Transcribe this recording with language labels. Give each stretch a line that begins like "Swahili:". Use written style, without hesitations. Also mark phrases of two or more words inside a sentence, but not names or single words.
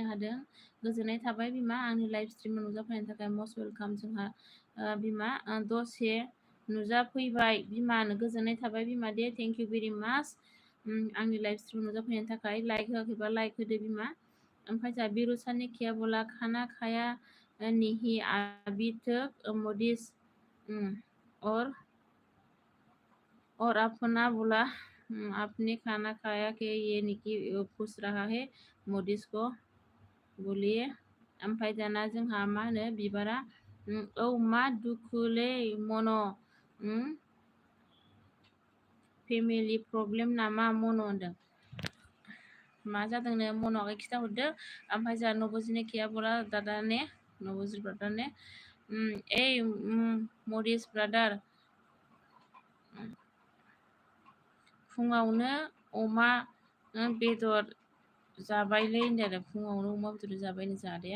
Bodo: हादों गोजोननाय थाबाय बिमा आंनि लाइभ स्ट्रिमाव नुजाफैनायनि थाखाय
English: most welcome
Bodo: जोंहा बिमा दसे नुजाफैबाय बिमानो गोजोननाय थाबाय बिमा दे
English: thank you very much
Bodo: आंनि लाइभ स्ट्रिमाव नुजाफैनायनि थाखाय लाइक होआखैबा लाइक होदो बिमा ओमफ्राय जोंहा बिरु सारनि किया बोला
Hindi: खाना खाया नहीं अभी तक
Bodo: मोदिस
Hindi: और अपना बोला आपने खाना खाया कि ये निकी पूछ रहा है मोदिस को बोलिए
Bodo: ओमफ्राय दाना जोंहा मा होनो बिबारा औ मा दुखुलै मन' फेमिलि प्रब्लेम नामा मन' होनदों। मा जादोंनो मन'आ खिथाहरदो। ओमफ्राय जोंहा नबजिनि खियाबरा दादा ने नबजित ब्रादार ने ओइ मरिस ब्रादार फुङावनो अमा बेदर जाबायलै होनदों आरो फुङावनो अमा बेदर जाबायनो जादाया।